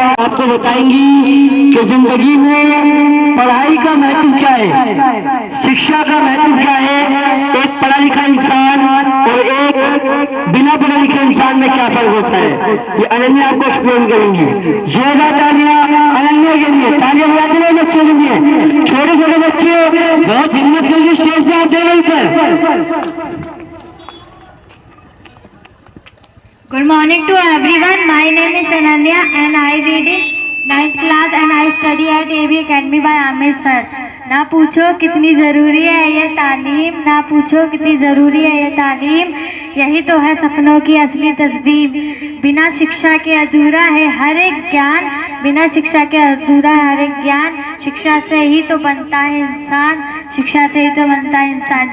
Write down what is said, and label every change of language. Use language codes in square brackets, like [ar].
[hi] आपको बताएंगी कि जिंदगी में पढ़ाई का महत्व क्या है, शिक्षा का महत्व क्या है, एक पढ़ा लिखा इंसान और एक बिना पढ़ा लिखे इंसान में क्या फर्क होता है, ये अनन्या आपको एक्सप्लेन करेंगी। जोरदार तालियां अनन्या के लिए। तालियां बजाते रहे बच्चों के लिए। छोटे छोटे बच्चे बहुत हिम्मत करके स्टेज पे आते हैं। [en] Good morning to everyone. My name is Ananya and I read in 9th class and I study at AB Academy by Amir sir. [hi] ना पूछो कितनी ज़रूरी है ये तालीम, ना पूछो कितनी ज़रूरी है ये तालीम, यही तो है सपनों की असली तस्वीर। बिना शिक्षा के अधूरा है हर एक ज्ञान, बिना शिक्षा के अधूरा है हर एक ज्ञान। शिक्षा से ही तो बनता है इंसान, शिक्षा से ही तो बनता है इंसान।